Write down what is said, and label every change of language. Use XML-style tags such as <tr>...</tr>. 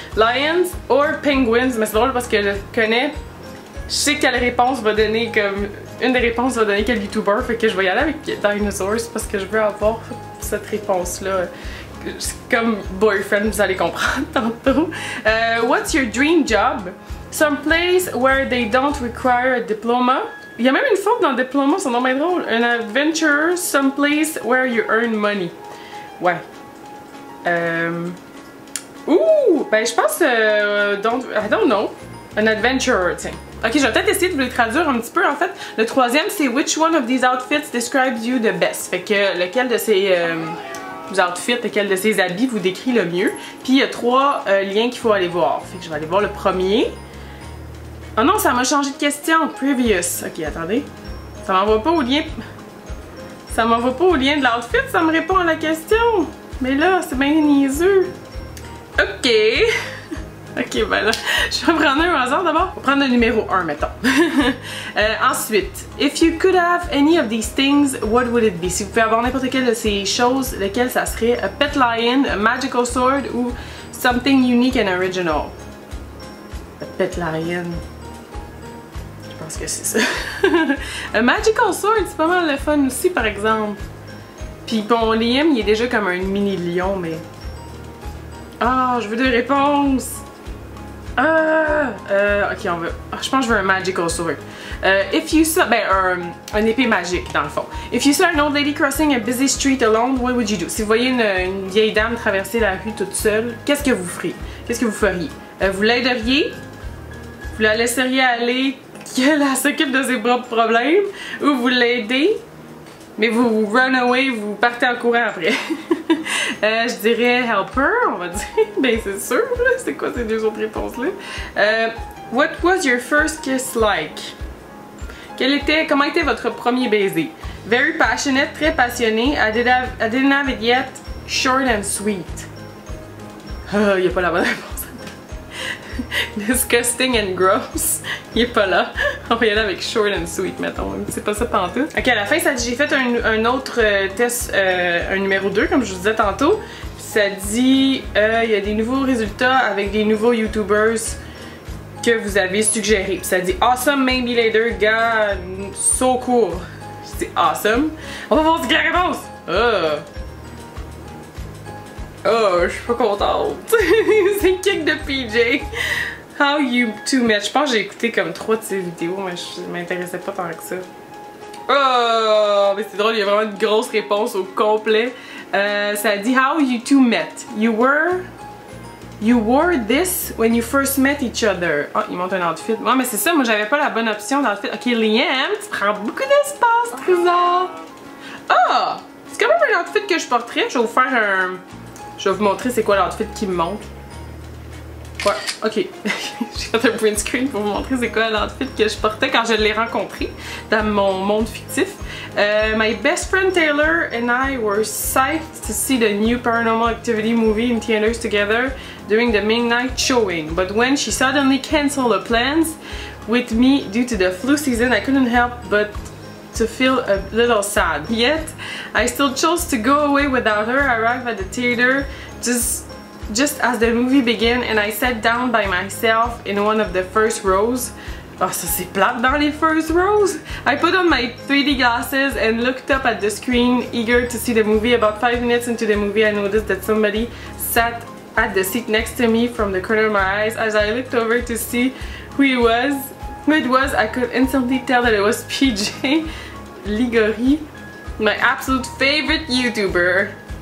<en>Lions or penguins,</en> <fr>mais c'est drôle parce que je connais, je sais quelle réponse va donner comme, une des réponses va donner quel YouTuber, fait que je vais y aller avec</fr> <en>dinosaurs</en> <fr>parce que je veux avoir cette réponse-là. Comme boyfriend, vous allez comprendre tantôt.</fr> <en>What's your dream job? Some place where they don't require a diploma.</en> <fr>Il y a même une faute dans le diplôme, c'est vraiment drôle.</fr> <en>An adventure, some place where you earn money.</en> <fr>Ouais. Ouh, ben je pense</fr> <en>I don't know. An adventure,</en> <fr>tiens. Ok, je vais peut-être essayer de vous les traduire un petit peu en fait. Le troisième c'est</fr> <en>Which one of these outfits describes you the best?</en> <fr>Fait que lequel de ces outfits, lequel de ces habits vous décrit le mieux. Puis il y a trois liens qu'il faut aller voir. Fait que je vais aller voir le premier. Oh non, ça m'a changé de question. Previous. Ok, attendez. Ça m'envoie pas au lien. Ça m'envoie pas au lien de l'outfit, ça me répond à la question. Mais là, c'est bien niaiseux. Ok. Ok, ben là, je vais prendre un au hasard d'abord. On va prendre le numéro 1, mettons. Ensuite,</fr> <en>if you could have any of these things, what would it be?</en> <fr>Si vous pouvez avoir n'importe quelle de ces choses, lequel ça serait?</fr> <en>A pet lion, a magical sword</en> <fr>ou</fr> <en>something unique and original? A pet lion.</en> <fr>Je pense que c'est ça.</fr> <en>A magical sword,</en> <fr>c'est pas mal le fun aussi, par exemple. Puis bon, Liam, il est déjà comme un mini lion, mais... Ah, je veux deux réponses! Ok, on va. Je pense que je veux un</fr> <en>magical sword. If you saw.</en> <fr>Ben, un épée magique, dans le fond.</fr> <en>If you saw an old lady crossing a busy street alone, what would you do?</en> <fr>Si vous voyez une vieille dame traverser la rue toute seule, qu'est-ce que vous feriez? Qu'est-ce que vous feriez? Vous l'aideriez? Vous la laisseriez aller qu'elle s'occupe de ses propres problèmes? Ou vous l'aidez? Mais vous</fr> <en>run away,</en> <fr>vous partez en courant après. Je dirais helper, on va dire. Ben c'est sûr, c'est quoi ces deux autres réponses-là?</fr> <en>What was your first kiss like?</en> <fr>Comment était votre premier baiser?</fr> <en>Very passionate,</en> <fr>très passionné.</fr> <en>I didn't have it yet. Short and sweet.</en> <fr>Il n'y a pas la bonne réponse.</fr> <en>Disgusting and gross.</en> <fr>Il est pas là. On va y aller avec</fr> <en>short and sweet,</en> <fr>mettons. C'est pas ça pantoute. Ok, à la fin, ça dit j'ai fait un autre test, un numéro 2, comme je vous disais tantôt. Ça dit il y a des nouveaux résultats avec des nouveaux YouTubers que vous avez suggérés. Puis ça dit</fr> <en>awesome maybe later, God, so cool.</en> <fr>C'est awesome. On va voir ce qu'il y a la réponse. Oh, je suis pas contente. C'est kick de PJ.</fr> <en>How you two met.</en> <fr>Je pense que j'ai écouté comme 3 de ses vidéos, mais je m'intéressais pas tant que ça. Oh, mais c'est drôle, il y a vraiment une grosse réponse au complet. Ça dit</fr> <en>How you two met. You were You wore this when you first met each other.</en> <fr>Oh, il montre un outfit. Ouais, mais c'est ça, moi j'avais pas la bonne option d'outfit. Ok, Liam, tu prends beaucoup d'espace, trésor. Ah! C'est quand même un outfit que je porterais. Je vais vous faire un... Je vais vous montrer c'est quoi l'outfit qui me montre. Ouais, ok. J'ai fait un print screen pour vous montrer c'est quoi l'outfit que je portais quand je l'ai rencontré dans mon monde fictif.</fr> <en>My best friend Taylor and I were psyched to see the new Paranormal Activity movie in theaters together during the midnight showing. But when she suddenly canceled the plans with me due to the flu season, I couldn't help but to feel a little sad. Yet, I still chose to go away without her. I arrived at the theater just as the movie began and I sat down by myself in one of the first rows.</en> <fr>Oh, ça c'est plate dans les</fr> <en>first rows. I put on my 3D glasses and looked up at the screen, eager to see the movie. About 5 minutes into the movie, I noticed that somebody sat at the seat next to me from the corner of my eyes. As I looked over to see who it was, I could instantly tell that it was PJ Ligori, my absolute favorite YouTuber.</en>